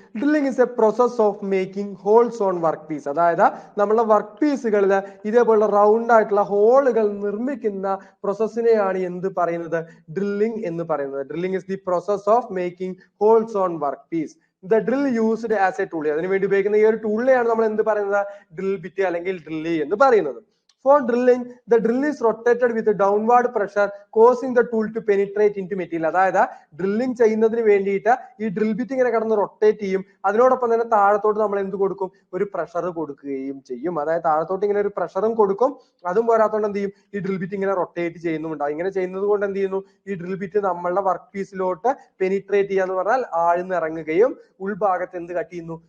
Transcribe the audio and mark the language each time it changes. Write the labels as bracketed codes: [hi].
[en] Drilling is a process of making holes on work piece. [ml] അതായത് നമ്മളെ work പീസുകളിൽ ഇതേപോലുള്ള round ആയിട്ടുള്ള ഹോളുകൾ നിർമ്മിക്കുന്ന പ്രോസസ്സിനെയാണ് എന്ത് പറയുന്നത്? ഡ്രില്ലിംഗ് എന്ന് പറയുന്നത്. [en] Drilling is the process of making holes on work piece. The drill used as a tool. [ml] അതിന് വേണ്ടി ഉപയോഗിക്കുന്ന ഈ ഒരു ടൂളിനെയാണ് നമ്മൾ എന്ത് പറയുന്നത്? ഡ്രിൽ ബിറ്റ് അല്ലെങ്കിൽ ഡ്രില്ലി എന്ന് പറയുന്നത്. [en] For drilling, the drill is rotated with a downward pressure, causing the tool to penetrate into material. [ml] അതായത് ഡ്രില്ലിംഗ് ചെയ്യുന്നതിന് വേണ്ടിയിട്ട് ഈ ഡ്രിൽ ബിറ്റ് ഇങ്ങനെ കടന്ന് റൊട്ടേറ്റ് ചെയ്യും. അതിനോടൊപ്പം തന്നെ താഴത്തോട്ട് നമ്മൾ എന്ത് കൊടുക്കും? ഒരു പ്രഷർ കൊടുക്കുകയും ചെയ്യും. അതായത് താഴത്തോട്ട് ഇങ്ങനെ ഒരു പ്രഷറും കൊടുക്കും. അതും പോരാത്തോണ്ട് എന്ത് ചെയ്യും? ഈ ഡ്രിൽ ബിറ്റ് ഇങ്ങനെ റൊട്ടേറ്റ് ചെയ്യുന്നുണ്ടാവും. ഇങ്ങനെ ചെയ്യുന്നത് കൊണ്ട് എന്ത് ചെയ്യുന്നു? ഈ ഡ്രിൽ ബിറ്റ് നമ്മളുടെ വർക്ക് പീസിലോട്ട് പെനിട്രേറ്റ് ചെയ്യാന്ന് പറഞ്ഞാൽ ആഴ്ന്നിറങ്ങുകയും ഉൾഭാഗത്ത് എന്ത് കട്ട് ചെയ്യുന്നു?